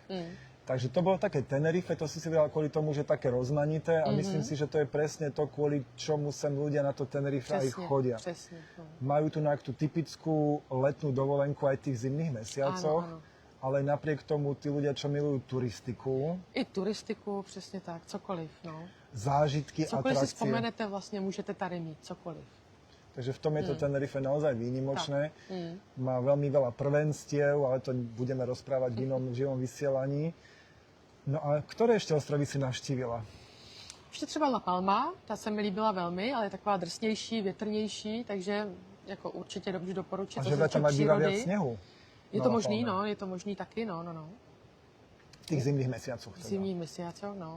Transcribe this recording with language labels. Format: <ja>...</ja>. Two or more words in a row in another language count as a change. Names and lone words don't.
<sk>Takže to bolo také Tenerife, to si vybrala kvôli tomu, že také rozmanité a myslím si, že to je presne to, kvôli čomu sem ľudia na to Tenerife aj chodia.</sk> <cs>Přesně, no.</cs> <sk>Majú tu tú typickú letnú dovolenku aj v tých zimných mesiacoch, Áno. ale napriek tomu tí ľudia, čo milujú turistiku,</sk> <cs>I turistiku, přesně tak, cokoliv, no.</cs> <sk>zážitky,</sk> <cs>Cokoliv si</cs> <sk>atrakcie.</sk> <cs>vzpomenete, vlastně můžete tady mít, cokoliv.</cs> <sk>Takže v tom je to Tenerife naozaj výnimočné. Má veľmi veľa prvenstiev, ale to budeme rozprávať v inom živom vysielaní. No a ktoré ešte ostrovy si navštívila?</sk> <cs>Ještě třeba La Palma, ta se mi líbila velmi, ale je taková drsnější, větrnější, takže jako určitě dobře doporučit.</cs> <sk>A</sk> <cs>Co</cs> <sk>že</sk> <cs>se</cs> <sk>tam</sk> <cs>týče</cs> <sk>mať býva</sk> <cs>přírody.</cs> <sk>viac snehu? Je na to La</sk> <cs>možný,</cs> <sk>Palme.</sk> <cs>no, je to možný taky, no.</cs> <sk>V tých zimných mesiacoch teda.</sk> <cs>Zimní měsíc, no.</cs>